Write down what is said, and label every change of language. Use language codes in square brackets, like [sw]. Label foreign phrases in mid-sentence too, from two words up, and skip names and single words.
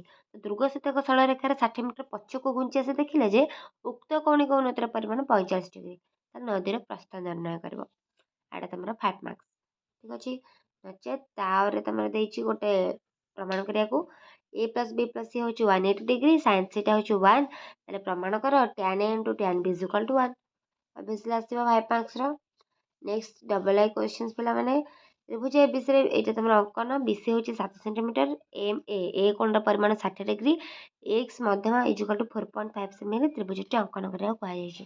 [or] ଦୁର୍ଗ ସହିତ ଏକ ସରଳରେଖାରେ 60 ମିଟର ପଛକୁ ଘୁଞ୍ଚି ଆସି ଦେଖିଲେ ଯେ ଉକ୍ତ କୌଣିକ ଉନ୍ନତିର ପରିମାଣ 45 ଡିଗ୍ରୀ। ତାହେଲେ ନଦୀର ପ୍ରସ୍ଥ ନିର୍ଣ୍ଣୟ କରିବ। ଏଇଟା ତମର 5 ମାର୍କ୍ସ। ଠିକ୍ ଅଛି। ନଚେତ୍ ତାପରେ ତମର ଦେଇଛି ଗୋଟେ ପ୍ରମାଣ କରିବାକୁ A + B + C ହେଉଛି 180 ଡିଗ୍ରୀ, sin θ ହେଉଛି 1। ତାହେଲେ ପ୍ରମାଣ କର tan A × tan B = 1। ଅବଭିୟସଲି ଆସିବ 5 ମାର୍କ୍ସର। [en] next double I questions [or] ପିଲାମାନେ, ତ୍ରିଭୁଜ ଏବିସିରେ ଏଇଟା ତମର ଅଙ୍କନ, BC ହେଉଛି 7 ସେଣ୍ଟିମିଟର, A କୋଣର ପରିମାଣ 60 ଡିଗ୍ରୀ, X ମଧ୍ୟମା = 4.5 ସେମିରେ ତ୍ରିଭୁଜଟି ଅଙ୍କନ କରିବାକୁ କୁହାଯାଇଛି।